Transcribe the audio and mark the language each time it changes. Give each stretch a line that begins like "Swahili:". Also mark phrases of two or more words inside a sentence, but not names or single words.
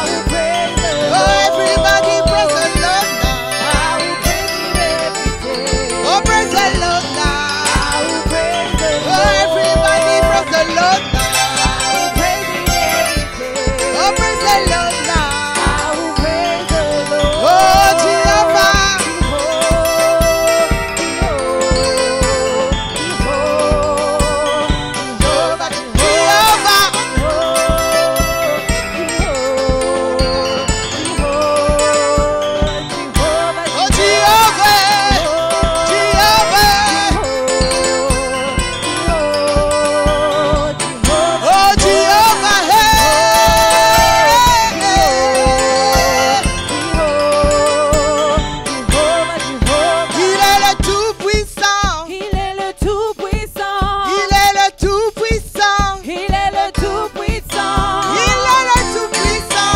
English: Oh, everybody praise the Lord now. Oh, praise the Lord now. Oh, everybody praise the Lord now. Oh, praise the Lord now. Oh, Jehovah. Jehovah. Oh, Jehovah. Jehovah. Oh, Jehovah.
French: Il est le Tout-Puissant. Il est le Tout-Puissant. Il est le Tout-Puissant. Il est le Tout-Puissant. Il est le Tout-Puissant.